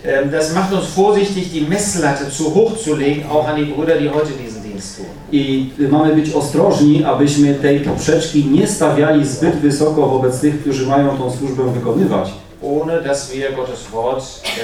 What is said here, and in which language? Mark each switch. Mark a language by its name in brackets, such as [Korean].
[German] Das macht uns vorsichtig, die Messlatte zu hoch zu legen, auch an die Brüder, die heute diesen Dienst tun. [Polish] I mamy być ostrożni, abyśmy tej poprzeczki nie stawiali zbyt wysoko wobec tych, którzy mają tą służbę wykonywać. [German] Ohne dass wir Gottes Wort, 1.